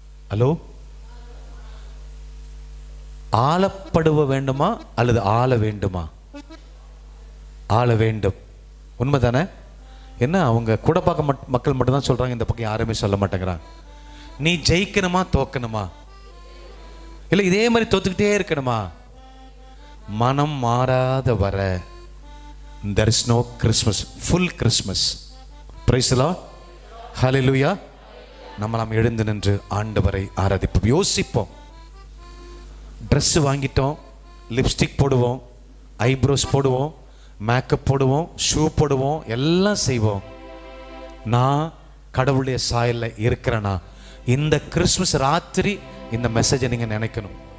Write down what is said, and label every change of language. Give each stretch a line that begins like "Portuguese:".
Tamil: Hello, ஆளப்படுவ வேண்டுமா அல்லது ஆள வேண்டுமா? ஆள வேண்டும். உண்மைதானே? என்ன அவங்க கூட பார்க்க மக்கள் மட்டும்தான் சொல்றாங்க, இந்த பக்கம் யாருமே சொல்ல மாட்டேங்கிறாங்க. நீ ஜெயிக்கணுமா தோக்கணுமா? இல்லை இதே மாதிரி தோத்துக்கிட்டே இருக்கணுமா? மனம் மாறாத வர
English: there is no Christmas, full Christmas. Praise the Lord. Hallelujah.
Tamil: நாம் எழுந்து நின்று ஆண்டவரை ஆராதிப்போம். யோசிப்போம். ட்ரெஸ் வாங்கிட்டோம், லிப்ஸ்டிக் போடுவோம், ஐப்ரோஸ் போடுவோம், மேக்கப் போடுவோம், ஷூ போடுவோம், எல்லாம் செய்வோம். நான் கடவுளுடைய சாயல்ல இருக்கிறேனா? இந்த கிறிஸ்மஸ் ராத்திரி இந்த மெசேஜை நீங்க நினைக்கணும்.